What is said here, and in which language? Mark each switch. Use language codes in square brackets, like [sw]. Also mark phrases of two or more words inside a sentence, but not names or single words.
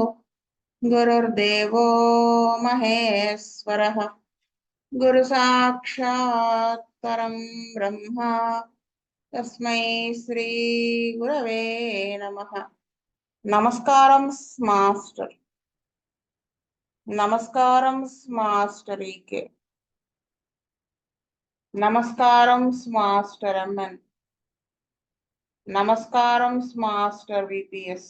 [sa] गुरुर्देवो महेश्वरः गुरु साक्षात् परं ब्रह्म तस्मै श्री गुरवे नमः। [te] నమస్కారం మాస్టర్. నమస్కారం మాస్టర్ ఈకే. నమస్కారం మాస్టర్ ఎంఎన్. నమస్కారం మాస్టర్ విపిఎస్.